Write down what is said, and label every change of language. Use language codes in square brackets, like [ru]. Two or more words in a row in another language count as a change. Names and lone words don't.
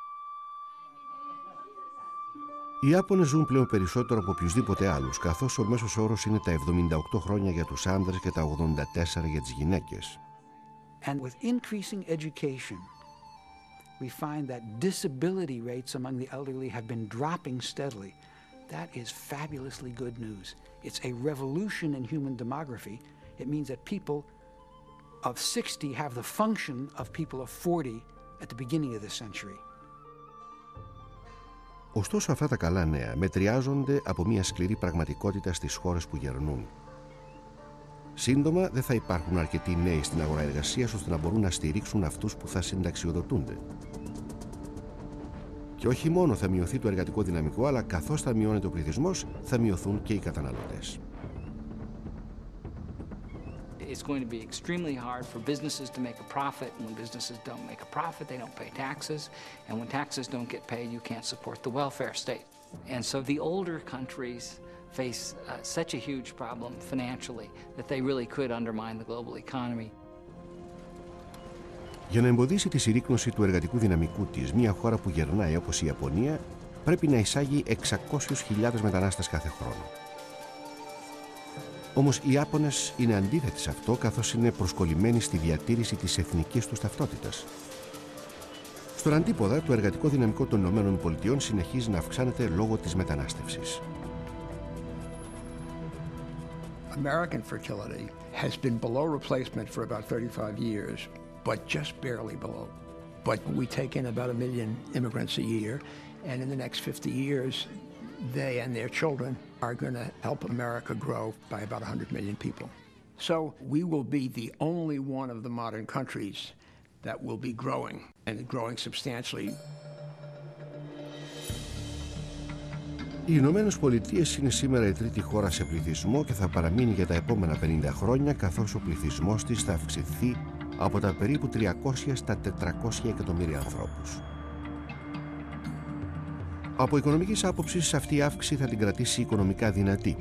[el] Οι Ιάπωνες ζουν πλέον περισσότερο από οποιουσδήποτε άλλους, καθώς ο μέσος όρος είναι τα 78 χρόνια για τους άνδρες και τα 84 για τις γυναίκες. [en] And with increasing education, we find that disability rates among the elderly have been dropping steadily. That is fabulously good news. It's a revolution in human demography. It means that people of 60 have the function of people of 40 at the beginning of the century. [el] Ωστόσο, αυτά τα καλά νέα μετριάζονται από μια σκληρή πραγματικότητα στις χώρες που γερνούν. Σύντομα δεν θα υπάρχουν αρκετοί νέοι στην αγορά εργασίας ώστε να μπορούν να στηρίξουν αυτούς που θα συνταξιοδοτούνται. Και όχι μόνο θα μειωθεί το εργατικό δυναμικό, αλλά καθώς θα μειώνεται ο πληθυσμός, θα μειωθούν και οι καταναλωτές. [en] It's going to be extremely hard for businesses to make a profit. When businesses don't make a profit, they don't pay taxes. And when taxes don't get paid, you can't support the welfare state. And so the older countries face such a huge problem financially that they really could undermine the global economy. [el] Για να εμποδίσει τη συρρίκνωση του εργατικού δυναμικού της, μια χώρα που γερνάει όπως η Ιαπωνία πρέπει να εισάγει 600.000 μετανάστες κάθε χρόνο. Όμως οι Ιάπωνες είναι αντίθετοι σε αυτό, καθώς είναι προσκολλημένοι στη διατήρηση της εθνικής τους ταυτότητας. Στον αντίποδα, το εργατικό δυναμικό των ΗΠΑ συνεχίζει να αυξάνεται λόγω της μετανάστευσης. [en] American fertility has been below replacement for about 35 years, but just barely below. But we take in about 1 million immigrants a year, and in the next 50 years, they and their children are going to help America grow by about 100 million people. So we will be the only one of the modern countries that will be growing, and growing substantially. [el] Οι Ηνωμένες Πολιτείες είναι σήμερα η τρίτη χώρα σε πληθυσμό και θα παραμείνει για τα επόμενα 50 χρόνια, καθώς ο πληθυσμός της θα αυξηθεί από τα περίπου 300 στα 400 εκατομμύρια ανθρώπους. Από οικονομικής άποψης, αυτή η αύξηση θα την κρατήσει οικονομικά δυνατή.